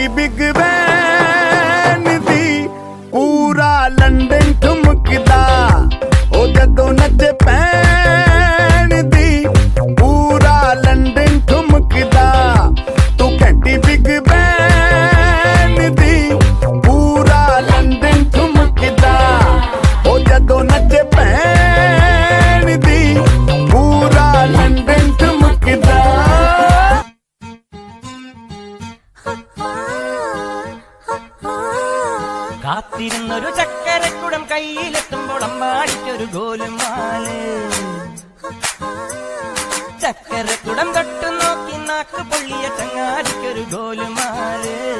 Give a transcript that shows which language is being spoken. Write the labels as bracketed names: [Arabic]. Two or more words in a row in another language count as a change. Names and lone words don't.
[Punjabi] ਬਿਗ ਬੈਨ ਦੀ ਪੂਰਾ ਲੰਡਨ ਠੁਮਕਦਾ ਉਹ ਜਦੋਂ ਨੱਚੇ ਪੈਣ ਦੀ ਪੂਰਾ ਲੰਡਨ ਠੁਮਕਦਾ ਤੂੰ ਕੰਟੀ ਬਿਗ ਬੈਨ ਦੀ ਪੂਰਾ ਲੰਡਨ ਠੁਮਕਦਾ ਉਹ ਜਦੋਂ ਨੱਚੇ ਪੈਣ ਦੀ ਪੂਰਾ ਲੰਡਨ ਠੁਮਕਦਾ [Malayalam] കാത്തിരുന്നൊരു ചക്കരക്കുടം കയ്യിലെത്തുമ്പോൾ അമ്മാടിക്കൊരു ഗോലുമാല് ചക്കരക്കുടം തൊട്ടു നോക്കി നാക്ക് പൊള്ളിയ ചങ്ങാടിക്കൊരു ഗോലുമാല്